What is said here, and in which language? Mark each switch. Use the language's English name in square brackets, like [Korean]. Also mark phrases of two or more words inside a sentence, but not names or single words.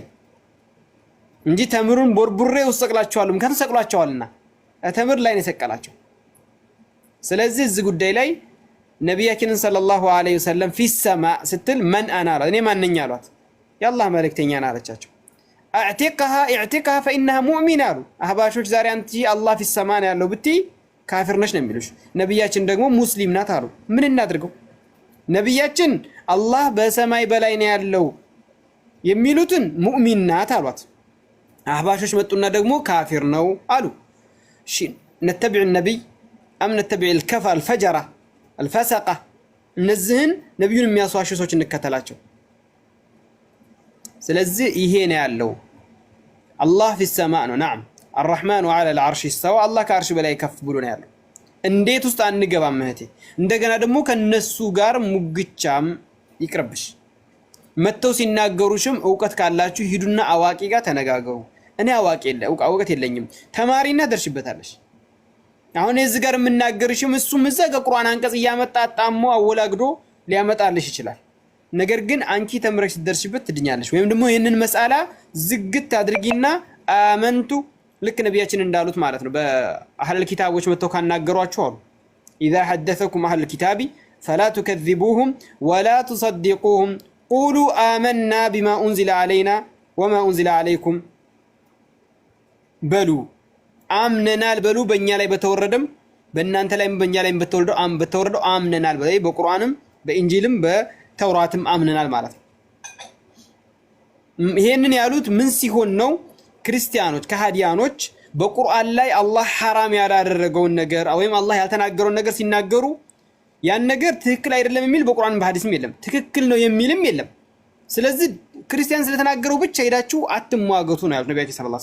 [Amharic] እንጂ ተምሩን ቦርቡሬ ውስጥ ሰቅላቸዋል። ምክንያቱም ሰቅሏቸዋልና ተምር ላይ ነው የሰቀላቸው። ስለዚህ እዚህ ጉዳይ ላይ ነቢያችንን [Arabic] صلى الله عليه وسلم في السماء [Amharic] ስትል [Arabic] من أنا [Amharic] እኔ ማንኛ አሏት። የአላህ መልእክተኛ አለቻቸው። [Arabic] اعتقها فإنها مؤمنة [Amharic] አሉ። አህባሾች ዛሬ አንቺ አላህ [Arabic] في السماء [Amharic] ነው ያለው ብትይ ካፊር ነሽ ነው የሚሉሽ። ነብያችን ደግሞ ሙስሊም ናት አሉ። ምን እናድርገው? ነብያችን አላህ በሰማይ በላይ ነው ያለው የሚሉትን ሙእሚን ናት አሏት። አህባሾች መጡና ደግሞ ካፊር ነው አሉ። እሺ [Arabic] نتبع نبي أم نتبع الكفر الفجرة الفسقة [Amharic] እነዚህን ነብዩን የሚያስዋሹ ሰዎች እንከተላቸው። ስለዚህ ይሄ ነው ያለው። አላህ [Arabic] في السماء [Amharic] ነው። ነዓም [Arabic] الرحمن على العرش استوى [Amharic] አላህ ከአርሽ በላይ ከፍ ብሎ ነው ያለው። እንዴት ውስጥ አንገባም እህቴ። እንደገና ደግሞ ከነሱ ጋር ሙግቻም ይቅርብሽ። መተው ሲናገሩሽም ዕውቀት ካላችሁ ሂዱና አዋቂ ጋር ተነጋገሩ። እኔ ዕውቀት የለኝም ተማሪና ደርሽበታለሽ። አሁን እዚህ ጋር የምናገርሽም እሱም እዛ ከቁርአን አንቀጽ እያመጣ አጣሞ አወላግዶ ሊያመጣልሽ ይችላል። ነገር ግን አንቺ ተምረሽ ትደርሽበት ትድኛለሽ። ወይም ደግሞ ይሄንን መስአላ ዝግት አድርጊና አመንቱ ልክ ነብያችን እንዳሉት ማለት ነው። በአህለል ኪታቦች መተው ካናገሯቸው አሉ [Arabic] اذا حدثكم اهل الكتاب فلا تكذبوهم ولا تصدقوهم قولوا آمنا بما انزل علينا وما انزل عليكم [Amharic] بلو አምነናል በሉ። በእኛ ላይ በተወረደም በእናንተ ላይም በእኛ ላይም በተወረደው አምነናል በላይ በቁርአንም በኢንጂልም በተውራትም አምነናል ማለት ነው። ይሄንን ያሉት ምን ሲሆን ነው? ክርስቲያኖች ከሃዲያኖች በቁርአን ላይ አላህ ሐራም ያላደረገውን ነገር ወይም አላህ ያልተናገረውን ነገር ሲናገሩ ያን ነገር ትክክል አይደለም የሚል በቁርአን በሐዲስም የለም፣ ትክክል ነው የሚልም የለም። ስለዚህ ክርስቲያን ስለተናገረው ብቻ ሄዳችሁ አትሟገቱ ነው ያሉት ነብያችን [Arabic] صلى الله عليه